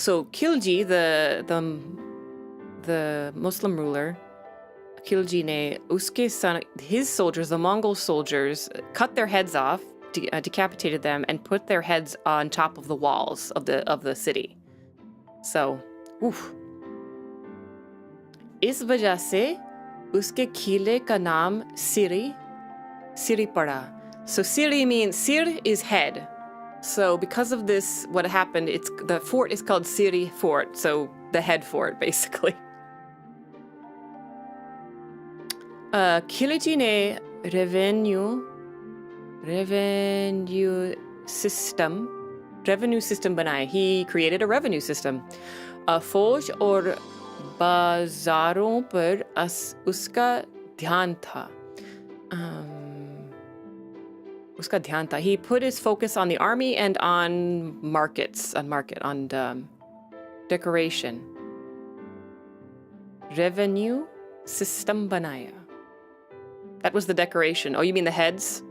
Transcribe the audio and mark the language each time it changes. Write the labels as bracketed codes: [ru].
[en] So Khilji, the Muslim ruler, Khilji [hi] ne uske [en] son, his soldiers, the Mongol soldiers, cut their heads off, decapitated them, and put their heads on top of the walls of the city. [hi] So, इस वजह से उसके किले का नाम Siri पड़ा. [en] So Siri means, Sir is head. So because of this, what happened, the fort is called Siri Fort, so the head fort, basically. [hi] Khilji ne revenue system बनाए. [en] He created a revenue system. [hi] फौज और बाजारों पर उसका ध्यान था. [en] He put his focus on the army and on decoration. [hi] Revenue system बनाया. [en] That was the decoration. Oh, you mean the heads?